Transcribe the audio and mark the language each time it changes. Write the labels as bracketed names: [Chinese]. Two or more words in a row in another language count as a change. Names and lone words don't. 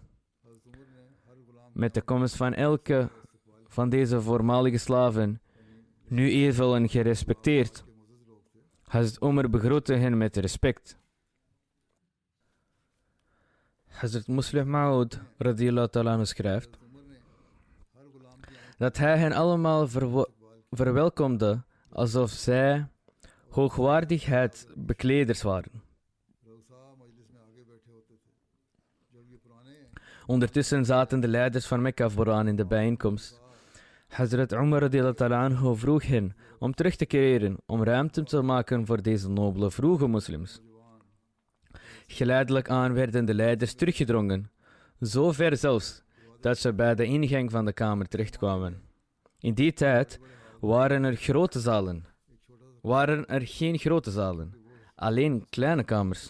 [Dutch] Met de komst van elke van deze voormalige slaven, nu eervol en gerespecteerd, Hazrat Umar begroette hen met respect. Hazrat Muslih Maud [Arabic] رضي الله تعالى عنه [Dutch] schrijft dat hij hen allemaal verwelkomde alsof zij hoogwaardigheidsbekleders waren. Ondertussen zaten de leiders van Mekka vooraan in de bijeenkomst. Hazrat Umar [Arabic] رضي الله تعالى عنه [Dutch] vroeg hen om terug te keren, om ruimte te maken voor deze nobele vroege moslims. Geleidelijk aan werden de leiders teruggedrongen, zo ver zelfs dat ze bij de ingang van de kamer terechtkwamen. In die tijd waren er geen grote zalen, alleen kleine kamers.